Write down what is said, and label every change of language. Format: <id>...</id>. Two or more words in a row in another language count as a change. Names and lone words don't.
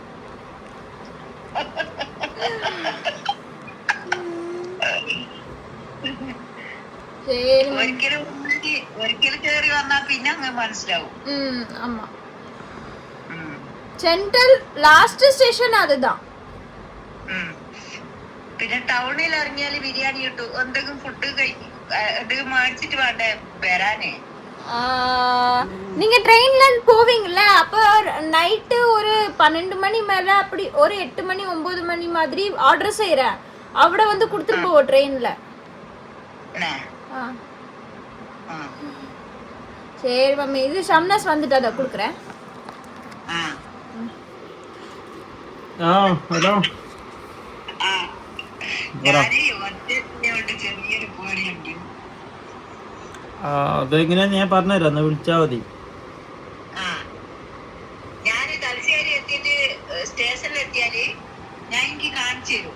<ml>ഒരിക്കലും കേറി വന്നാ പിന്നെ അങ്ങ് മനസ്സിലാവും. ആമാ. സെൻട്രൽ ലാസ്റ്റ് സ്റ്റേഷൻ അതുതാ. പിന്നെ ടൗണിൽ ഇറങ്ങിയാല് ബിരിയാണി കിട്ടും. എന്തെങ്കിലും ഫുഡ് എന്തെങ്കിലും മേടിച്ചിട്ട് വേണ്ടേ വരാനേ?</ml> <ta>நீங்க ட்ரெயின்ல போவீங்கல்ல, அப்ப நைட்டு ஒரு 12 மணி மேல அப்படி ஒரு 8 மணி 9 மணி மாதிரி ஆர்டர் செய்யறேன். അവിടെ வந்து கொடுத்துட்டு போவோம் ட்ரெயின்ல. சரி மம்மி, இது ஷம்னாஸ் வந்துட்டு அதை கொடுக்குறேன்.</ta> <ml>ഹലോ. ചെറിയൊരു പേടിയുണ്ട്. അതെങ്ങനെയാ ഞാൻ പറഞ്ഞുതരാം, എന്നാ വിളിച്ചാ മതി. ഞാന് തലശ്ശേരി എത്തിയിട്ട് സ്റ്റേഷനിൽ എത്തിയാല് ഞാൻ എനിക്ക് കാണിച്ചു തരും.</ml>